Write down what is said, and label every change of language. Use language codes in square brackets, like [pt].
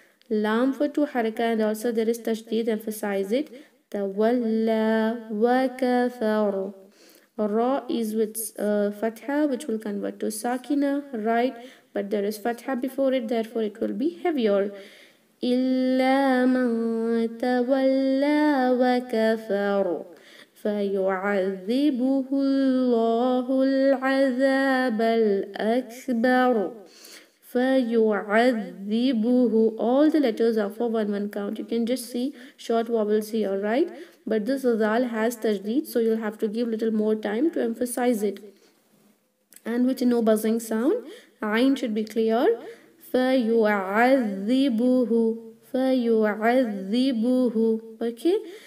[en] Lam for 2 haraka and also there is tashdid, emphasize it. [ar] تولى وكفر. [en] Ra is with fatha, which will convert to sakina, right? But there is fatha before it, therefore it will be heavier. [ar] إلا من تولى وكفر فيعذبه الله العذاب الأكبر. فيعذبه. [en] All the letters are for 1-1 count. You can just see short vowels here, right? But this zal has tajdeed, so you'll have to give little more time to emphasize it. And with no buzzing sound, ayn should be clear. [ar] فيعذبه. فيعذبه. [en] Okay.